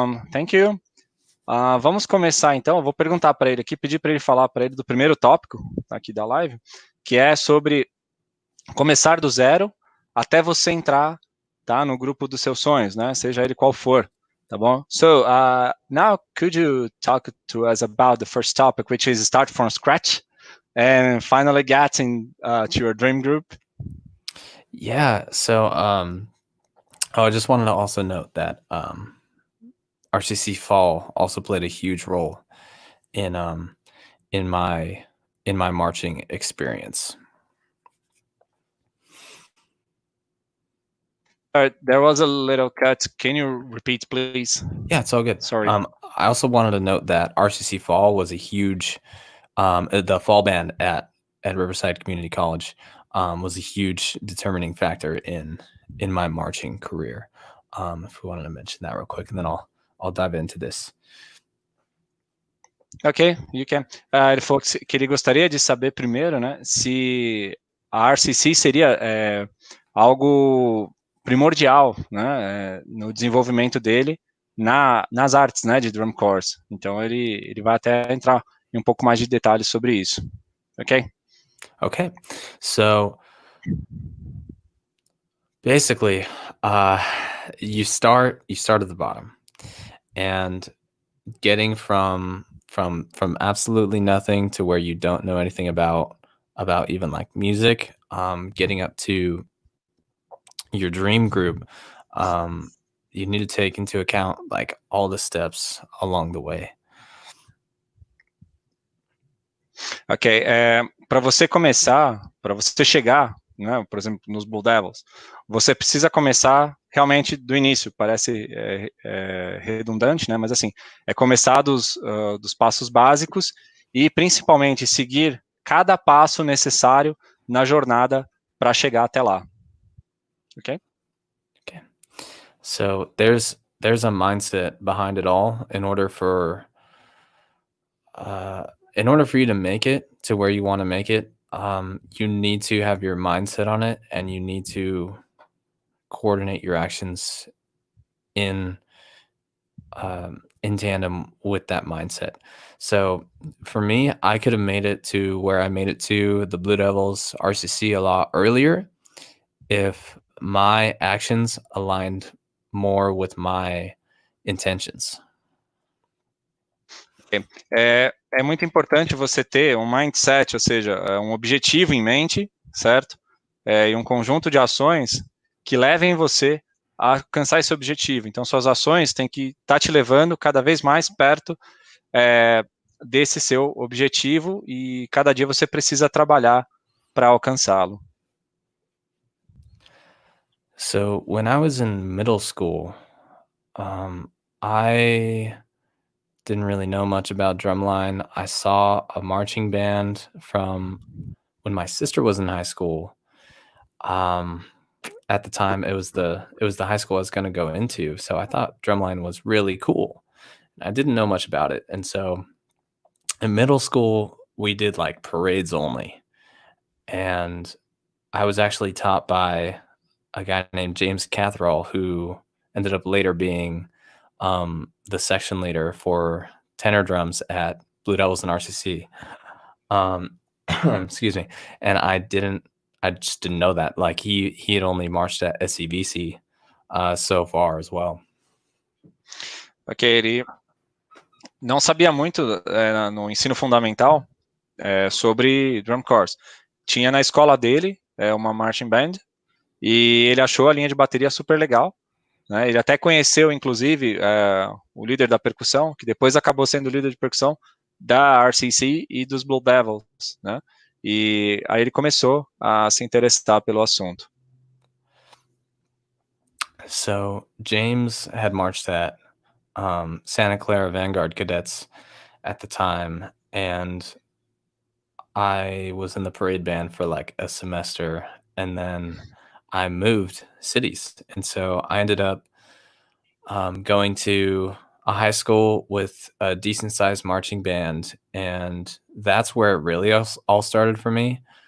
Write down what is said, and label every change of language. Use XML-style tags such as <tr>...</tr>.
<en>Thank you.</en> <pt>Vamos começar então. Eu vou perguntar para ele aqui, pedir para ele falar para ele do primeiro tópico aqui da live, que é sobre começar do zero até você entrar, tá, no grupo dos seus sonhos, né? Seja ele qual for, tá bom?</pt> <en>So now could you talk to us about the first topic, which is start from scratch and finally getting to your dream group? Yeah. So I just wanted to also note that RCC Fall also played a huge role in my marching experience. There was a little cut. Can you repeat, please? Yeah, it's all good. Sorry. I also wanted to note that RCC Fall was a huge, the fall band at Riverside Community College was a huge determining factor in my marching career. If we wanted to mention that real quick, and then I'll dive into this. Ok, you can.</en> <pt>Ele falou que ele gostaria de saber primeiro, né, se a RCC seria algo primordial, né, no desenvolvimento dele nas artes, né, de drum corps. Então ele vai até entrar em um pouco mais de detalhes sobre isso. Ok?</pt> <en>Okay, so basically, you start at the bottom, and getting from absolutely nothing to where you don't know anything about even like music, getting up to your dream group, you need to take into account like all the steps along the way.</en> <pt>Ok, para você começar, para você chegar, né, por exemplo, nos BlueDevils, você precisa começar realmente do início. Parece redundante, né, mas assim, é começar dos passos básicos e principalmente seguir cada passo necessário na jornada para chegar até lá. Okay? Okay.</pt> <en>So there's a mindset behind it all. In order for you to make it to where you want to make it, you need to have your mindset on it, and you need to coordinate your actions in tandem with that mindset. So for me, I could have made it to where I made it to the BlueDevils RCC a lot earlier if my actions aligned more with my intentions.</en> <pt>É muito importante você ter um mindset, ou seja, um objetivo em mente, certo? E um conjunto de ações que levem você a alcançar esse objetivo. Então, suas ações têm que estar te levando cada vez mais perto desse seu objetivo e cada dia você precisa trabalhar para alcançá-lo.</pt> <en>So when I was in middle school, I didn't really know much about drumline. I saw a marching band from when my sister was in high school. At the time, it was the high school I was going to go into, so I thought drumline was really cool. I didn't know much about it, and so in middle school we did like parades only, and I was actually taught by a guy named 𝗨𝗵𝗵𝗄, who ended up later being the section leader for tenor drums at BlueDevils and RCC. Excuse me. And I just didn't know that. Like he had only marched at 𝗨𝗵𝗵𝗄 so far as well.</en> <pt>Ok, ele não sabia muito no ensino fundamental sobre drum corps. Tinha na escola dele uma marching band e ele achou a linha de bateria super legal, né? Ele até conheceu, inclusive, o líder da percussão, que depois acabou sendo o líder de percussão da RCC e dos BlueDevils, né? E aí ele começou a se interessar pelo assunto.</pt> <en>So James had marched at Santa Clara Vanguard Cadets at the time, and I was in the parade band for like a semester, and then I moved cities, and so I ended up going to a high school with a decent sized marching band, and that's where it really all started for me.</en>